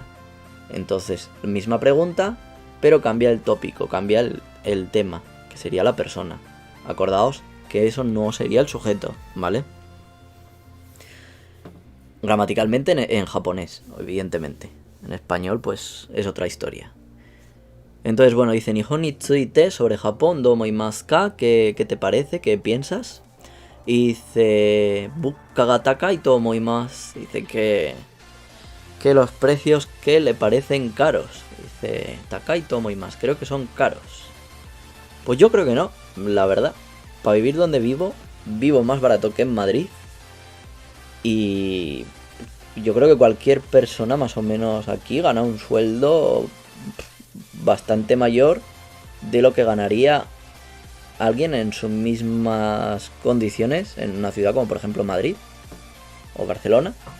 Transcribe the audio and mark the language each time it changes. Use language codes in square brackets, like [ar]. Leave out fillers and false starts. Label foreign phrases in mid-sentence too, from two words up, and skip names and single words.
[es] Entonces, misma pregunta, pero cambia el tópico, cambia el tema, que sería la persona. Acordaos que eso no sería el sujeto, ¿vale? Gramaticalmente en japonés, evidentemente. En español, pues, es otra historia. Entonces, bueno, dice [ja] 日本について [es] sobre Japón, [ja] どう思いますか? [es] ¿Qué te parece? ¿Qué piensas? Y dice [ja] 物価が高いと思います. [es] Dice que los precios que le parecen caros. Dice [ja] 高いと思います. [es] Creo que son caros. Pues yo creo que no, la verdad. Para vivir donde vivo más barato que en Madrid. Y yo creo que cualquier persona más o menos aquí gana un sueldo bastante mayor de lo que ganaría alguien en sus mismas condiciones en una ciudad como por ejemplo Madrid o Barcelona.